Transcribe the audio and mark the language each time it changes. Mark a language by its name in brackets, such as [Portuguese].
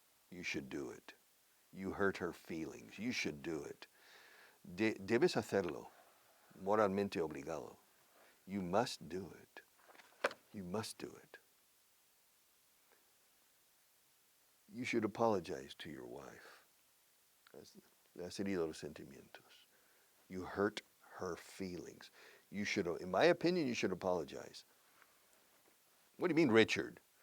[English] You should do it. You hurt her feelings. You should do it. [Spanish] Debes hacerlo. Moralmente obligado. [English] You must do it. You must do it. You should apologize to your wife. [Spanish] Has herido los sentimientos. [English] You hurt her feelings. You should, in my opinion, you should apologize. What do you mean, Richard?